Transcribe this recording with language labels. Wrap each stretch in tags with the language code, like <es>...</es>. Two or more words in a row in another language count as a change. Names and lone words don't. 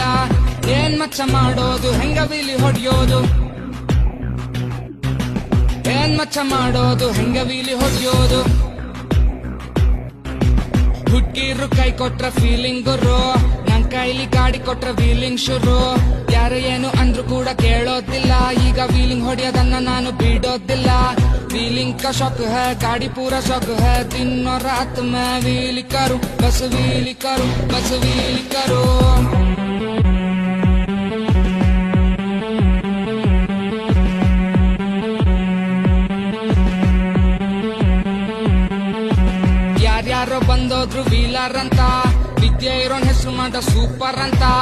<kn>ಏನ್ ಮಚ್ಚ ಮಾಡೋದು, ಹೆಂಗ ವೀಲಿ ಹೊಡ್ಯೋದು, ಏನ್ ಮಚ್ಚ ಮಾಡೋದು, ಹೆಂಗ ವೀಲಿ ಹೊಡ್ಯೋದು. ಹುಡ್ಗಿರು ಕೈ ಕೊಟ್ರ ಫೀಲಿಂಗ್ ಗುರು, ನನ್ ಕೈಲಿ ಗಾಡಿ ಕೊಟ್ರ ವೀಲಿಂಗ್ ಶುರು. ಯಾರು ಏನು ಅಂದ್ರು ಕೂಡ ಕೇಳೋದಿಲ್ಲ, ಈಗ ವೀಲಿಂಗ್ ಹೊಡೆಯೋದನ್ನ ನಾನು ಬಿಡೋದಿಲ್ಲ.</kn> <hi>ವೀಲಿಂಗ್ का शौक है, गाड़ी पूरा शौक है, दिन और रात मैं व्हील करूं, बस व्हील करूं, बस व्हील करूं.</hi> <kn>ಯಾರ್ಯಾರೋ ಬಂದೋದ್ರು ವೀಲರ್ ಅಂತ, ವಿದ್ಯೆ ಇರೋನ್ ಹೆಸರು ಮಾಡ ಸೂಪರ್ ಅಂತ.</kn>